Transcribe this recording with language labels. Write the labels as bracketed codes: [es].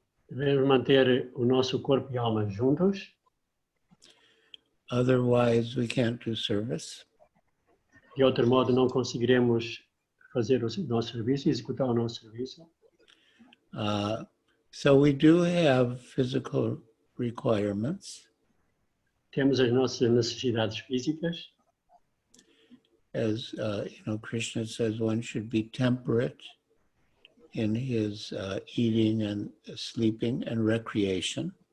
[pt] Devemos manter o nosso corpo e alma juntos, [en] Otherwise, we can't do service. [pt] de outro modo não conseguiremos fazer o nosso serviço, executar o nosso serviço. [en] So we do have physical requirements. [pt] Temos as nossas necessidades físicas. [en] As Krishna says, one should be temperate in his eating and sleeping and recreation.